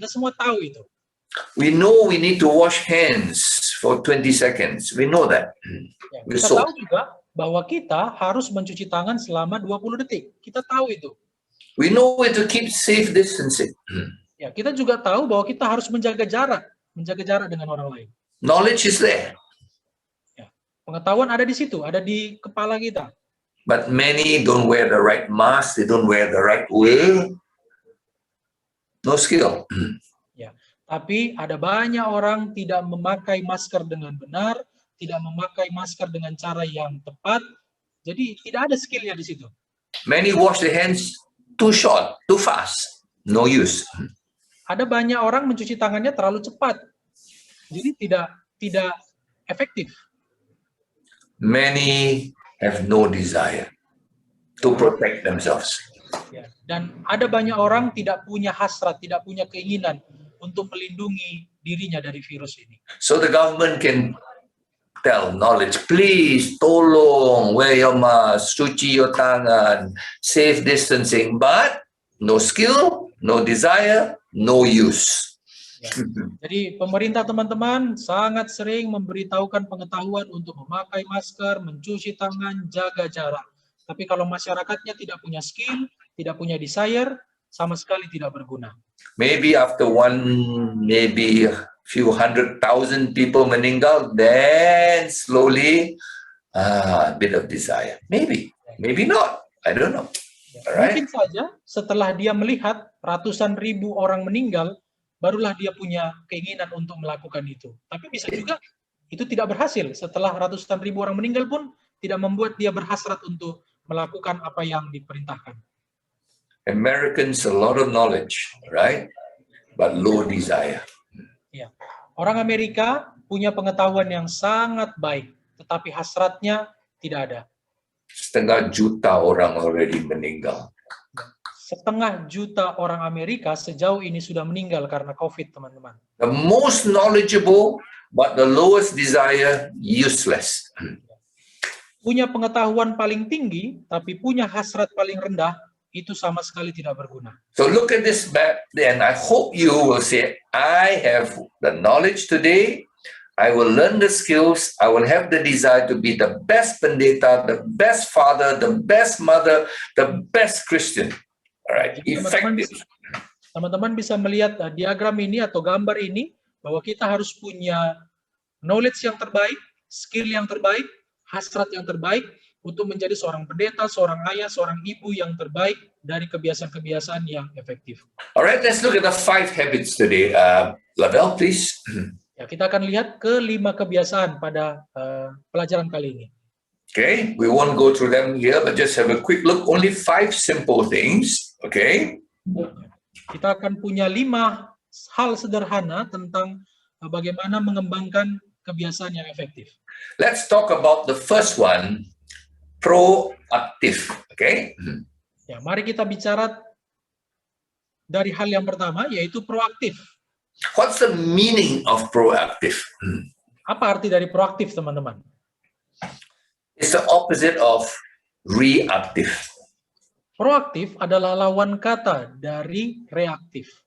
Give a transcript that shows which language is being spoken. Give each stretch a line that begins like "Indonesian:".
Indonesian: Kita semua tahu itu.
English: We know we need to wash hands for 20 seconds. We know that.
Indonesian: Ya, kita tahu juga bahwa kita harus mencuci tangan selama 20 detik. Kita tahu itu.
English: We know where to keep safe distancing.
Indonesian: Ya, kita juga tahu bahwa kita harus menjaga jarak dengan orang lain.
English: Knowledge is there.
Indonesian: Ya, pengetahuan ada di situ, ada di kepala kita.
English: But many don't wear the right mask, they don't wear the right way. No skill.
Indonesian: Ya, tapi ada banyak orang tidak memakai masker dengan benar, tidak memakai masker dengan cara yang tepat. Jadi tidak ada skillnya di situ.
English: Many wash their hands too short, too fast. No use.
Indonesian: Ada banyak orang mencuci tangannya terlalu cepat. Jadi tidak efektif.
English: Many have no desire to protect themselves.
Indonesian: Ya, dan ada banyak orang tidak punya hasrat, tidak punya keinginan untuk melindungi dirinya dari virus ini.
English: So the government can tell knowledge, please, tolong, wear your mask, cuci your tangan, safe distancing, but no skill, no desire, no use.
Indonesian: Ya. Jadi pemerintah teman-teman sangat sering memberitahukan pengetahuan untuk memakai masker, mencuci tangan, jaga jarak. Tapi kalau masyarakatnya tidak punya skill, tidak punya desire, sama sekali tidak berguna.
English: Maybe after maybe a few 100,000 people meninggal, then slowly a bit of desire. Maybe not. I don't know. Alright?
Indonesian: Mungkin saja setelah dia melihat ratusan ribu orang meninggal, barulah dia punya keinginan untuk melakukan itu. Tapi bisa juga itu tidak berhasil. Setelah ratusan ribu orang meninggal pun tidak membuat dia berhasrat untuk melakukan apa yang diperintahkan.
English: Americans a lot of knowledge, right? But low desire.
Indonesian: Ya. Orang Amerika punya pengetahuan yang sangat baik, tetapi hasratnya tidak ada. 500,000 orang already meninggal. 500,000 orang Amerika sejauh ini sudah meninggal karena COVID, teman-teman.
English: The most knowledgeable, but the lowest desire, useless.
Indonesian: Punya pengetahuan paling tinggi, tapi punya hasrat paling rendah, itu sama sekali tidak berguna.
English: So look at this map, and I hope you will say, I have the knowledge today, I will learn the skills, I will have the desire to be the best pendeta, the best father, the best mother, the best Christian. All right,
Indonesian: Jadi
English: effective.
Indonesian: teman-teman bisa melihat diagram ini atau gambar ini, bahwa kita harus punya knowledge yang terbaik, skill yang terbaik, hasrat yang terbaik, untuk menjadi seorang pendeta, seorang ayah, seorang ibu yang terbaik dari kebiasaan-kebiasaan yang efektif.
English: All right, let's look at the 5 habits today. Lavelle, please.
Indonesian: Ya, kita akan lihat ke-5 kebiasaan pada pelajaran kali ini.
English: Okay, we won't go through them here, but just have a quick look. Only 5 simple things. Okay.
Indonesian: Kita akan punya 5 hal sederhana tentang bagaimana mengembangkan kebiasaan yang efektif.
English: Let's talk about the first one, proactive. Okay.
Indonesian: Ya, mari kita bicara dari hal yang pertama, yaitu proaktif.
English: What's the meaning of proactive?
Indonesian: Apa arti dari proaktif, teman-teman?
English: It's the opposite of reactive.
Indonesian: Proaktif adalah lawan kata dari reaktif.